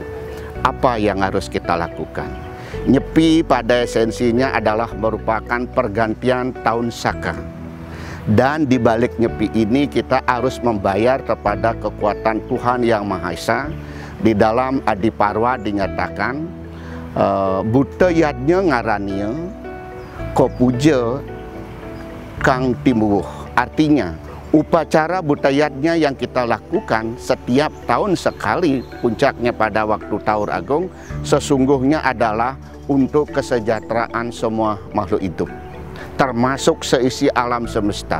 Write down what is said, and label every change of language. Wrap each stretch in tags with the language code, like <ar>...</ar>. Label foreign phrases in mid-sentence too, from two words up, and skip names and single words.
<id>Apa yang harus kita lakukan? Nyepi pada esensinya adalah merupakan pergantian tahun Saka. Dan di balik Nyepi ini kita harus membayar kepada kekuatan Tuhan Yang Maha Esa. Di dalam Adiparwa dinyatakan,</id> <kaw>buta yadnya ngarania, ko puja kang timuh.</kaw> <id>Artinya, upacara butayatnya yang kita lakukan setiap tahun sekali, puncaknya pada waktu Taur Agung, sesungguhnya adalah untuk kesejahteraan semua makhluk hidup, termasuk seisi alam semesta.</id>